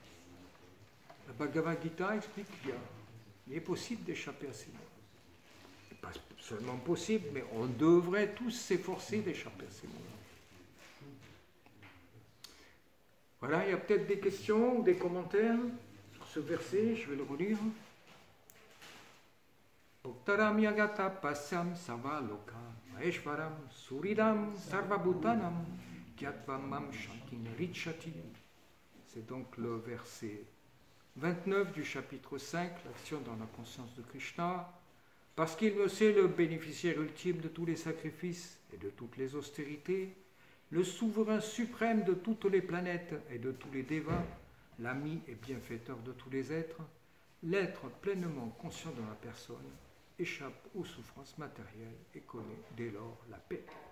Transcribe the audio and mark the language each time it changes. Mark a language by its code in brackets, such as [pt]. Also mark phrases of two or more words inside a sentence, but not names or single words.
[fr] La Bhagavad Gita explique qu'il est possible d'échapper à ces mots. pas seulement possible, mais on devrait tous s'efforcer d'échapper à ces moments. Voilà, il y a peut-être des questions ou des commentaires sur ce verset, je vais le relire. [sa] ओक्तारम्यगत पश्यं सर्वलोक महेश्वरम् सुहृदं सर्वभूतानां ज्ञात्वं शान्तिं ऋच्छति. [fr] C'est donc le verset 29 du chapitre 5, l'action dans la conscience de Krishna. Parce qu'il me sait le bénéficiaire ultime de tous les sacrifices et de toutes les austérités, le souverain suprême de toutes les planètes et de tous les devas, l'ami et bienfaiteur de tous les êtres, l'être pleinement conscient de la personne échappe aux souffrances matérielles et connaît dès lors la paix.